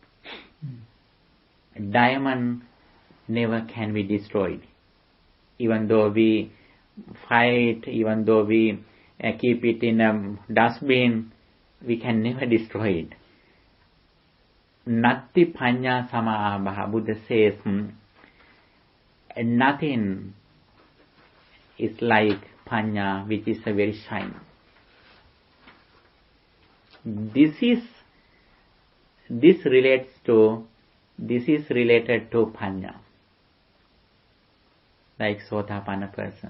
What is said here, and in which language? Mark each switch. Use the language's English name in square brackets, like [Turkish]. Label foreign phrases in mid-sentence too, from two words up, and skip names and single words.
[English] Diamond never can be destroyed. Even though we fight, even though we keep it in a dustbin, we can never destroy it. [Pali] Natti panya samabha, [English] Buddha says, nothing is like panya, which is a very shine. This is related to panya, like Sotapanna person.